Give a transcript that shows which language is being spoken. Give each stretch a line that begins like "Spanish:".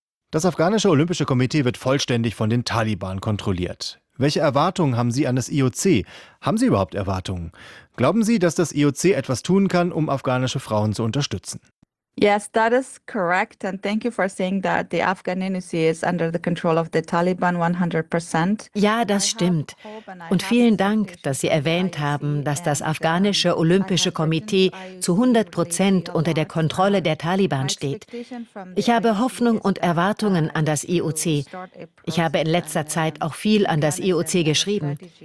German: Das afghanische Olympische Komitee wird vollständig von den Taliban kontrolliert. Welche Erwartungen haben Sie an das IOC? Haben Sie überhaupt Erwartungen? Glauben Sie, dass das IOC etwas tun kann, um afghanische Frauen zu unterstützen?
English: Yes, that is correct, and thank you for saying that the Afghan IOC is under the control of the Taliban 100%.
German: Ja, das stimmt. Und vielen Dank, dass Sie erwähnt haben, dass das afghanische Olympische Komitee zu 100% unter der Kontrolle der Taliban steht. Ich habe Hoffnung und Erwartungen an das IOC. Ich habe in letzter Zeit auch viel an das IOC geschrieben.